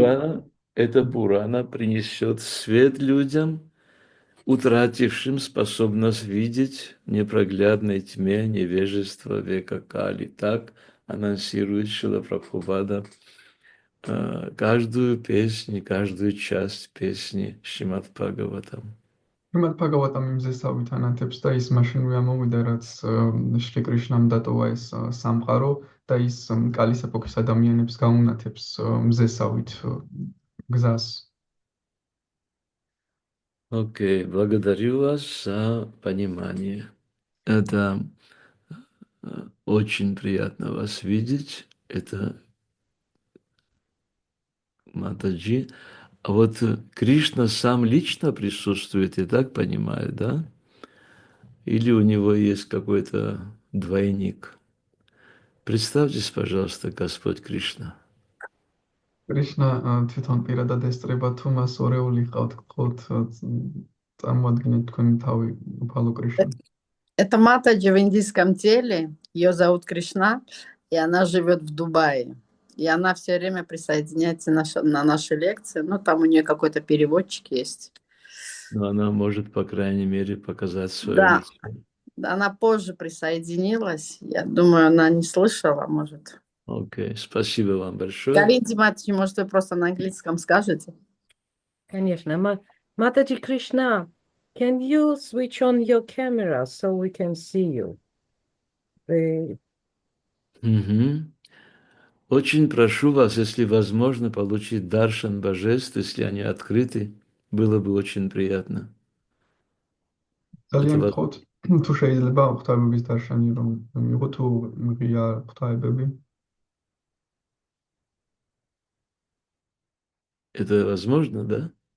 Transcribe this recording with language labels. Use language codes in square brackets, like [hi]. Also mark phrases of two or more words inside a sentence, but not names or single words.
[ru] Пурана, эта Пурана принесет свет людям, утратившим способность видеть в непроглядной тьме невежества века Кали. Так анонсирует Шрила Прабхупада каждую песню, каждую часть песни Шримад Бхагаватам. [ka] იმათ ფაგავატამი მზესავით ანათებს და ის მაშინვე ამოვიდა, რაც შრი კრიშნამ დატოვა ეს სამყარო და ის კალის ეპოქის ადამიანებს გაუნათებს მზესავით გზას. [ru] Окей, благодарю вас за понимание. Это очень приятно вас видеть. Это Матаджи. А вот Кришна сам лично присутствует, я так понимаю, да? Или у него есть какой-то двойник? Представьтесь, пожалуйста, Господь Кришна. [ka] კრიშნა თვითონ პირადად ესწრება, თუ მას ორეული ჰყავთ, გთხოვთ წარმოადგინეთ თქვენი თავი უფალო [ru] Это, [ka] კრიშნა. [ru] это Матаджи в индийском теле. Ее зовут Кришна, и она живет в Дубае. И она все время присоединяется на наши лекции. Ну, там у нее какой-то переводчик есть. Но она может, по крайней мере, показать свое Да, лицо. да, она позже присоединилась. Я думаю, она не слышала, может. Окей, спасибо вам большое. Галина Матаджи, может, вы просто на английском скажете? Конечно. [en] Mataji Krishna, can you switch on your camera so we can see you? The- Мгм. [ru] Очень прошу вас, если возможно, получить даршан божеств, если они открыты, было бы очень приятно. Это, [ka] ძალიან გთხოვთ, თუ შეიძლება ღვთაებების დარშანი რომ მიიღო, თუ ღია ღვთაებები. [ru] это возможно, да?